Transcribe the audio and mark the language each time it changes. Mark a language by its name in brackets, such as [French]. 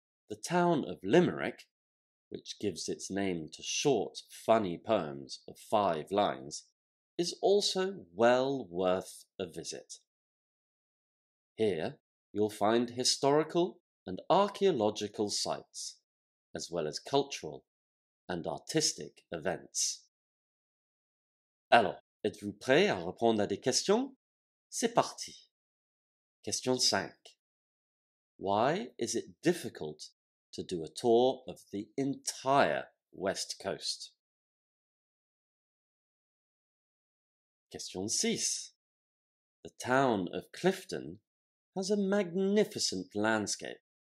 [English] The town of Limerick, which gives its name to short, funny poems of 5 lines, is also well worth a visit. Here you'll find historical and archaeological sites, as well as cultural and artistic events. [French] Alors, êtes-vous prêts à répondre à des questions? C'est parti. Question 5. [English] Why is it difficult to do a tour of the entire West Coast? Question 6. The town of Clifton has a magnificent landscape.